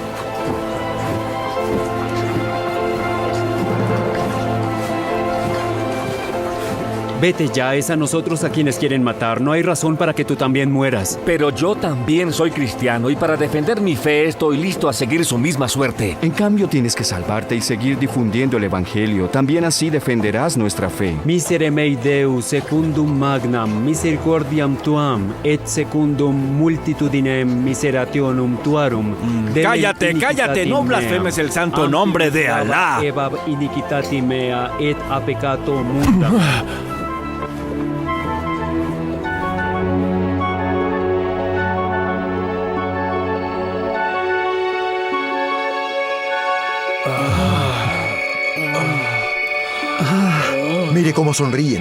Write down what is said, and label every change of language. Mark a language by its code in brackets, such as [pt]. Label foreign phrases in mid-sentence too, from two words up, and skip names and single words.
[es] Vete ya, es a nosotros a quienes quieren matar. No hay razón para que tú también mueras. Pero yo también soy cristiano y para defender mi fe estoy listo a seguir su misma suerte. En cambio tienes que salvarte y seguir difundiendo el Evangelio. También así defenderás nuestra fe. [la] Misere mei Deus secundum magnam misericordiam tuam et secundum multitudinem miserationum tuarum. [es] Cállate, no blasfemes el santo nombre de Alá. [la] Ebab iniquitati mea et a peccato munda. [es] Mire cómo sonríen.